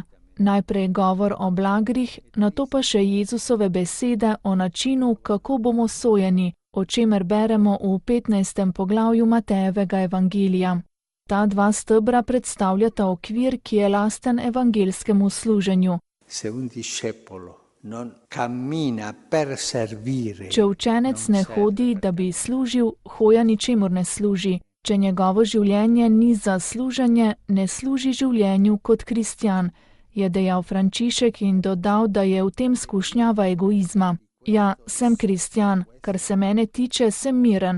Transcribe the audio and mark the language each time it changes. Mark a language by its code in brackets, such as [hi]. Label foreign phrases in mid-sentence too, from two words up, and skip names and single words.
[sl] Najprej govor o blagrih, nato pa še Jezusove besede o načinu, kako bomo sojeni, o čemer beremo v 15. poglavju Matejevega evangelija. Ta 2 stebra predstavljata okvir, ki je lasten evangelskemu služenju. [it] Se un discepolo non cammina per servire. [sl] Če učenec ne hodi, da bi služil, hoja ničemur ne služi. Če njegovo življenje ni za služenje, ne služi življenju kot kristjan, je dejal Frančišek in dodal, da je v tem skušnjava egoizma. Ja, sem kristjan, kar se mene tiče, sem miren.